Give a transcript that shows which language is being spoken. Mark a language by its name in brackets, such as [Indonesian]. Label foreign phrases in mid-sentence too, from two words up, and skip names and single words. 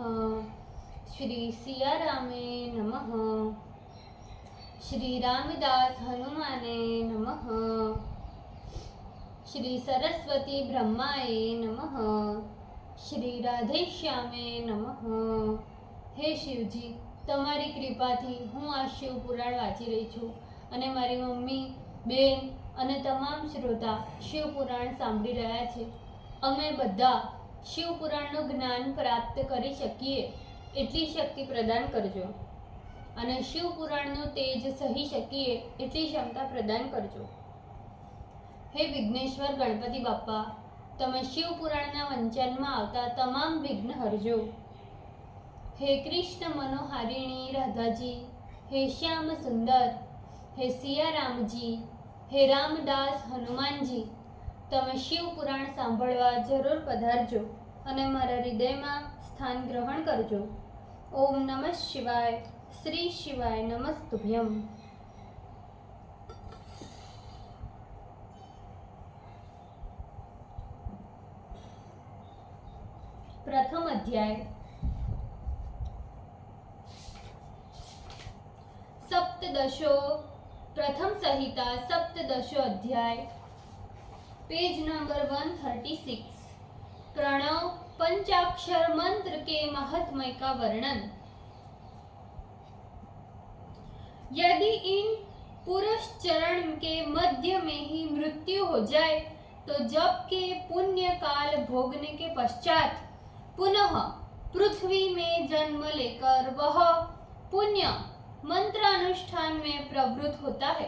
[Sanskrit] श्री सियारामे नमः। श्री रामदास हनुमाने नमः। श्री सरस्वती ब्रह्माये नमः। श्री राधे श्यामे नमः। [Gujarati] हे शिवजी, તમારી કૃપાથી હું આ શિવ પુરાણ વાંચી રહી છું અને મારી મમ્મી, બેન અને તમામ શ્રોતા શિવ પુરાણ સાંભળી રહ્યા છે. અમે બધા શિવ પુરાણનું જ્ઞાન પ્રાપ્ત કરી શકીએ એટલી શક્તિ પ્રદાન કરજો અને શિવ પુરાણનું તેજ સહી શકીએ એટલી ક્ષમતા પ્રદાન કરજો. હે વિઘ્નેશ્વર ગણપતિ બાપ્પા, તમે શિવ પુરાણના વંચનમાં આવતા તમામ વિઘ્ન હરજો. [Hindi] हे कृष्ण मनोहारिणी राधा जी, हे श्याम सुंदर, हे सिया राम जी, हे रामदास हनुमान जी, [Gujarati] તમે શિવ પુરાણ સાંભળવા જરૂર પધારજો અને મારા હૃદયમાં સ્થાન ગ્રહણ કરજો. [Sanskrit] ઓમ નમઃ શિવાય. શ્રી શિવાય નમસ્તુભ્યમ. [Gujarati] પ્રથમ અધ્યાય. [Hindi] सप्तदशो प्रथम संहिता सप्तदशो अध्याय [English] page number [Hindi] 136. प्रणव पंचाक्षर मंत्र के महात्म्य का वर्णन. यदि इन पुरुष चरण के मध्य में ही मृत्यु हो जाए तो जप के पुण्य काल भोगने के पश्चात पुनः पृथ्वी में जन्म लेकर वह पुण्य मंत्र अनुष्ठान में प्रवृत्त होता है.